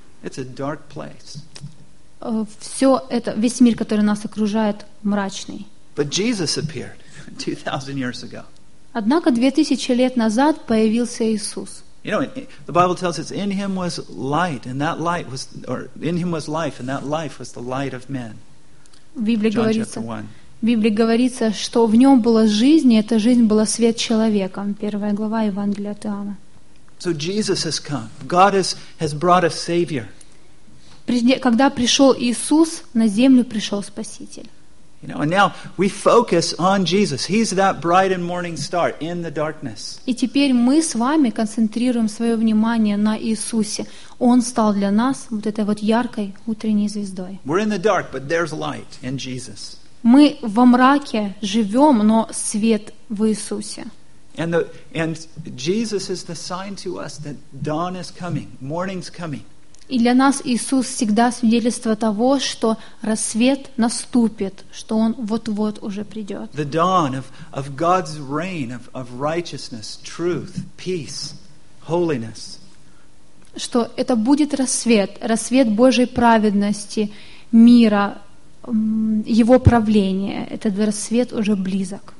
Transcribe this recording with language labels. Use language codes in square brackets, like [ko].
[en] It's a dark place. [ru] Все это, весь мир, который нас окружает, мрачный. [en] But Jesus appeared 2,000 years ago. [ru] Однако 2,000 лет назад появился Иисус. [en] You know, the Bible tells us in Him was light, and that light was, or in Him was life, and that life was the light of men. [ru] В Библии говорится, что в Нем была жизнь, и эта жизнь была свет человека. Первая глава Евангелия от Иоанна. [en] So Jesus has come. God has brought a Savior. [ru] Когда пришел Иисус, на землю пришел Спаситель. [en] You know, and now we focus on Jesus. He's that bright and morning star in the darkness. [ru] И теперь мы с вами концентрируем свое внимание на Иисусе. Он стал для нас вот этой вот яркой утренней звездой. [en] We're in the dark, but there's light in Jesus. [ru] Мы во мраке живем, но свет в Иисусе. [en] And Jesus is the sign to us that dawn is coming, morning's coming. [ru] И для нас Иисус всегда свидетельство того, что рассвет наступит, что Он вот-вот уже придет. [en] The dawn of God's reign of righteousness, truth, peace, holiness. [ru] Что это будет рассвет, рассвет Божьей праведности, мира, Его правления. Этот рассвет уже близок.